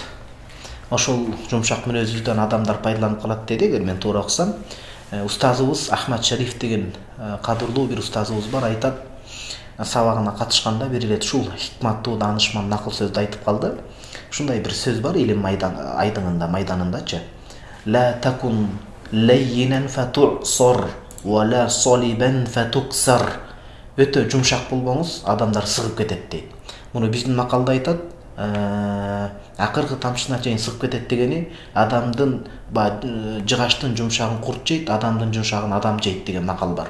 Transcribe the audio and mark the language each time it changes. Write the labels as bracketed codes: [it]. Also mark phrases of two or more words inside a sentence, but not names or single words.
[ky] Ошол жумшак мүнөзүбүздөн адамдар пайдаланып калат деди, эгер мен туура уксам. Устазыбыз Ахмад Шариф деген кадырлуу бир устазыбыз бар, айтат. Сабагына катышканда бир ирет ушул хикматтуу даанышман накыл сөздү айтып калды. Ушундай бир сөз бар илим майданындачы. [ar] لا تكن لينا فتعصر ولا صلبا فتكسر. [ky] Өтө жумшак болбоңуз, адамдар сыгып кетет дейт. Муну биздин макалда айтат. Акыркы тамчысына чейин сыгып кетет дегени адамдын жыгаштын жумшагын курт жейт, адамдын жумшагын адам жейт деген макал бар.